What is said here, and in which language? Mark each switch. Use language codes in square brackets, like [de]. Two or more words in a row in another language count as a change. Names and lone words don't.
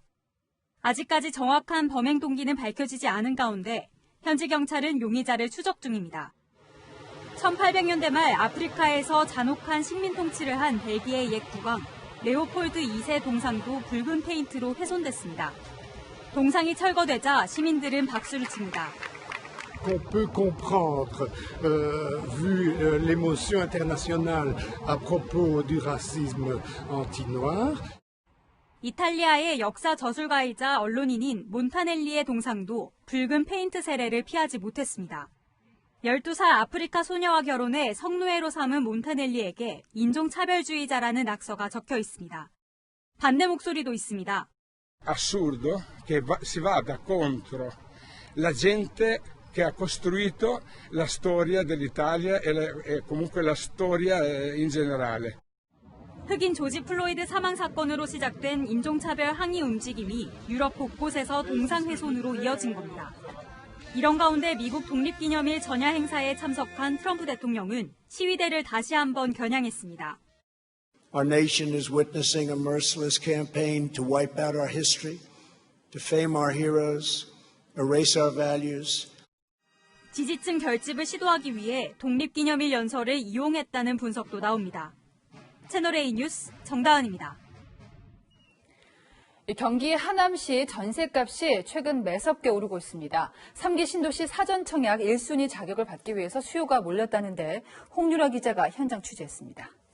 [ko] 아직까지 정확한 범행 동기는 밝혀지지 않은 가운데 현지 경찰은 용의자를 추적 중입니다. 1800년대 말 아프리카에서 잔혹한 식민 통치를 한 벨기에의 옛 국왕 레오폴드 2세 동상도 붉은 페인트로 훼손됐습니다. 동상이 철거되자 시민들은 박수를 칩니다. [fr] qu'on peut comprendre vu l'émotion internationale à propos du racisme anti-noir. [ko] 이탈리아의 역사 저술가이자 언론인인 몬타넬리의 동상도 붉은 페인트 세례를 피하지 못했습니다. 12살 아프리카 소녀와 결혼해 성노예로 삼은 몬타넬리에게 인종차별주의자라는 낙서가 적혀 있습니다. 반대 목소리도 있습니다. [it] Assurdo che si vada contro la gente che ha costruito la storia dell'Italia e comunque la storia in generale. [ko] 흑인 조지 플로이드 사망 사건으로 시작된 인종차별 항의 움직임이 유럽 곳곳에서 동상훼손으로 이어진 겁니다. 이런 가운데 미국 독립기념일 전야 행사에 참석한 트럼프 대통령은 시위대를 다시 한번 겨냥했습니다. [en] Our nation is witnessing a merciless campaign to wipe out our history, defame our heroes, erase our values. [ko] 지지층 결집을 시도하기 위해 독립기념일 연설을 이용했다는 분석도 나옵니다. 채널A 뉴스 정다은입니다. 경기 하남시 전셋값이 최근 매섭게 오르고 있습니다. 3기 신도시 사전청약 1순위 자격을 받기 위해서 수요가 몰렸다는데 홍유라 기자가 현장 취재했습니다.